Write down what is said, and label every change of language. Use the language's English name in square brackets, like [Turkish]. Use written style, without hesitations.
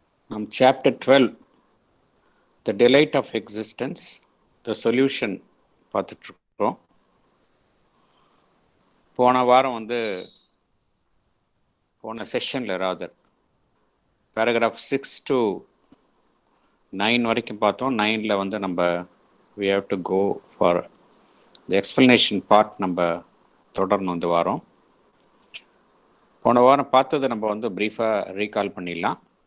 [Tamil] நம் chapter 12 [English] the delight of existence the solution [Tamil] பார்த்துட்ருக்குறோம். போன வாரம் போன செஷனில் ராதர் பேராகிராஃப் 6 to 9 வரைக்கும் பார்த்தோம். 9ல் நம்ம [English] we have to go for the explanation part. [Tamil] நம்ம தொடரணும் இந்த வாரம். போன வாரம் பார்த்ததை நம்ம ப்ரீஃபாக ரீகால் பண்ணிடலாம்.